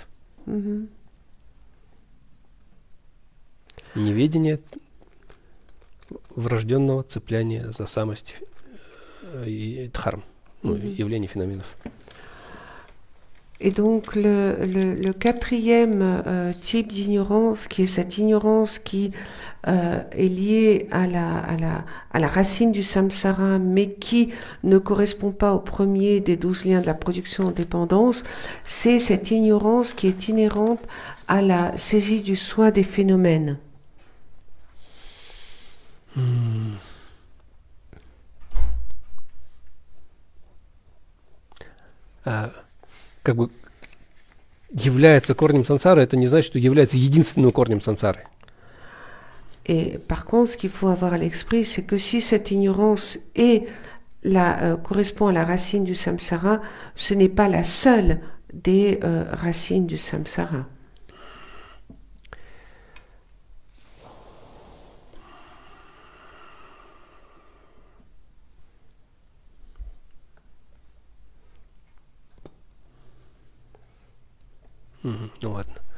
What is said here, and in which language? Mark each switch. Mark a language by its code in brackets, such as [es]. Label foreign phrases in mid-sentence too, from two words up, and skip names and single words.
[ru] Mhm. Неведение врожденного цепляния за самость дхарм, явлений, феноменов. [fr] Et donc le quatrième type d'ignorance, qui est cette ignorance qui est liée à la racine du samsara, mais qui ne correspond pas au premier des 12 liens de la production en dépendance, c'est cette ignorance qui est inhérente à la saisie du soi des phénomènes. [ru] Как бы является корнем сансары, это не значит, что является единственным корнем сансары. [fr] Et par contre, ce qu'il faut avoir à l'esprit, c'est que si cette ignorance correspond à la racine du samsara, ce n'est pas la seule des racines du samsara. [ru] Ну ладно.